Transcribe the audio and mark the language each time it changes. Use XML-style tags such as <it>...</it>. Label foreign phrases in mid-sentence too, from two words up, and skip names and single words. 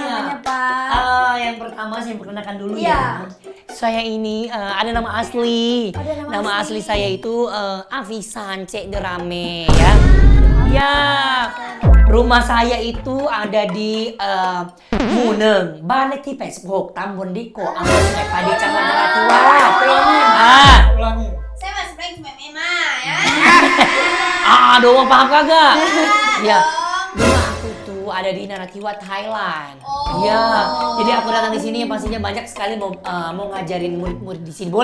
<id>namanya, Pak. Yang pertama saya perkenalkan dulu Iya. ya. Saya ini ada nama asli. Ada nama Nama asli. asli saya itu Avisan Cek Derame ya. Ya. Rumah saya itu ada di Muneng,</id> <th>บ้านเลขที่ 86 ตำบลดิโกอำเภอสุไหงโกลกจังหวัดนราธิวาส</th> <id>Ulangi. Saya masih baik sama Mema ya. Aduh, paham kagak? Ya. Rumah aku tuh aku ada di Narathiwat, Thailand. Oh. Iya. Jadi aku datang di sini yang pastinya banyak sekali mau ngajarin murid-murid di sini.</id>